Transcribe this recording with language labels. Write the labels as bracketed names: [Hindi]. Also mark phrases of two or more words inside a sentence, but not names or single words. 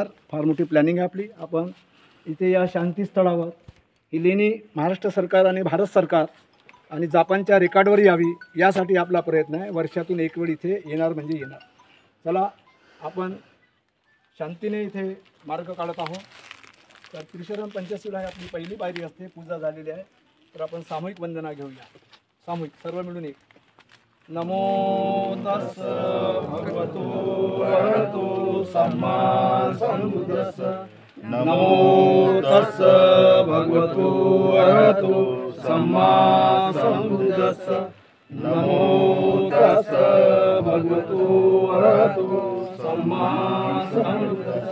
[Marathi] फार मोठी प्लॅनिंग आहे आपली। आपण इथे या शांती स्थळावर ही लेणी महाराष्ट्र सरकार आणि भारत सरकार आणि जपानच्या रेकॉर्डवर यावी, यासाठी आपला प्रयत्न आहे। वर्षातून एक वेळ इथे येणार म्हणजे येणार। चला, आपण शांतीने इथे मार्ग काढत आहोत। तर त्रिशरण पंचशीला आपली पहिली पायरी असते, पूजा झालेली आहे, तर आपण सामूहिक वंदना घेऊया। सामूहिक सर्व मिळून एक। [Pali] नमो तस् भगवतो अरहतो सम्मा सम्बुद्धस्स। नमो तस् भगवतो अरहतो सम्मा सम्बुद्धस्स। नमो तस् भगवतो अरहतो सम्मा सम्बुद्धस्स।